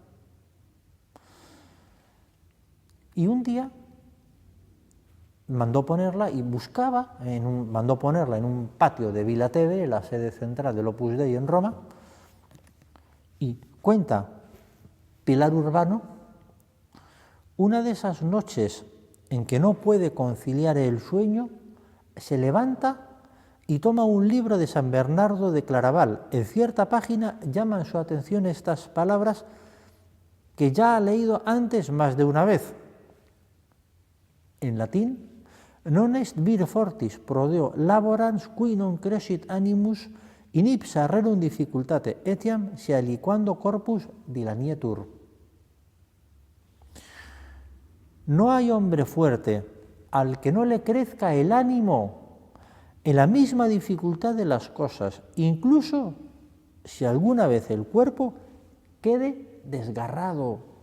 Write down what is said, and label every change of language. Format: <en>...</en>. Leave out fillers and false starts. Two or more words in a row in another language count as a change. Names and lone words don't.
<es>Y un día mandó ponerla y mandó ponerla en un patio de Villa Tevere, la sede central del Opus Dei en Roma, y cuenta Pilar Urbano, una de esas noches en que no puede conciliar el sueño, se levanta y toma un libro de San Bernardo de Claraval. En cierta página llaman su atención estas palabras que ya ha leído antes más de una vez. En latín,</es> <la>non est vir fortis pro Deo laborans qui non crescit animus in ipsa rerum difficultate etiam se aliquando corpus dilanietur.</la> <es>No hay hombre fuerte al que no le crezca el ánimo en la misma dificultad de las cosas, incluso si alguna vez el cuerpo quede desgarrado.</es>